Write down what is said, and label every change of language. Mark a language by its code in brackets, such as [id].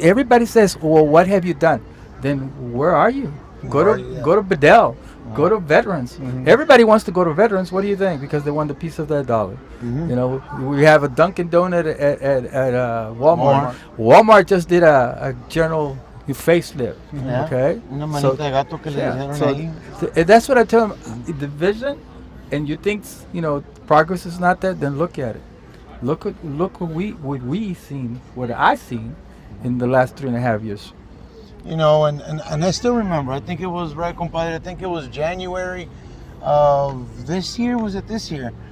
[en] Everybody says, well, what have you done? Then where are you? Go to Bedell. Go to Veterans. Everybody wants to go to Veterans. What do you think? Because they want a piece of that dollar. We have a Dunkin' Donut at Walmart. Walmart just did a general facelift. Yeah. Okay. [es] Una manita de gato que le dijeron ahí. [en] That's what I tell them. The vision, and you think progress is not there, then look at it. Look what I seen in the last 3.5 years. And I still remember. I think it was right, compadre. I think it was January of this year. Was it this year?